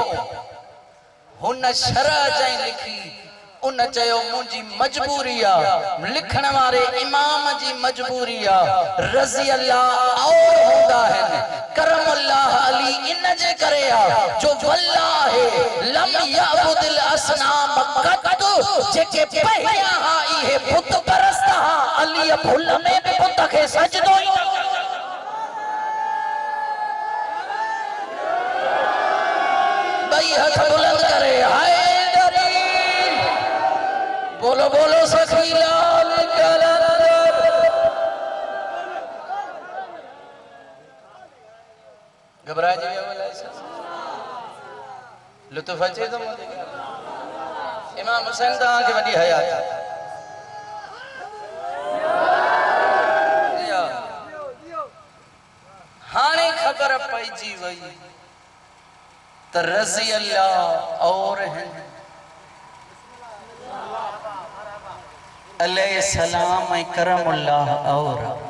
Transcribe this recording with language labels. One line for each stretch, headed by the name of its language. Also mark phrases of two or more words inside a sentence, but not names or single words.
Sindhi: हुन शरह जंहिं लिखी उन चयो मुंहिंजी मजबूरी आहे, लिखण वारे इमाम जी मजबूरी आहे,
Arabic: رضي الله
Sindhi: और हूंदा आहिनि, करमुल्लाह अली इन जे करे आहे जो
Arabic: والله لم يعبد الأصنام قط,
Sindhi: जेके पहिरियां हा इहे बुत परस्त हा, अली भुल में बि बुत खे सजदो ई न। ॿई हथ बुलंद करे हैदरी,
Urdu: بولو بولو سخی لال قلندر.
Sindhi: घबराइजी वियो अलाए छा? लुत्फ़ अचे थो मुंहिंजे? इमाम हुसैन तव्हांखे वॾी हयात। हाणे ख़बर पइजी वई त
Arabic: رضي الله
Sindhi: और हिन
Arabic: عليه السلام
Sindhi: ऐं करमुल्लाह और।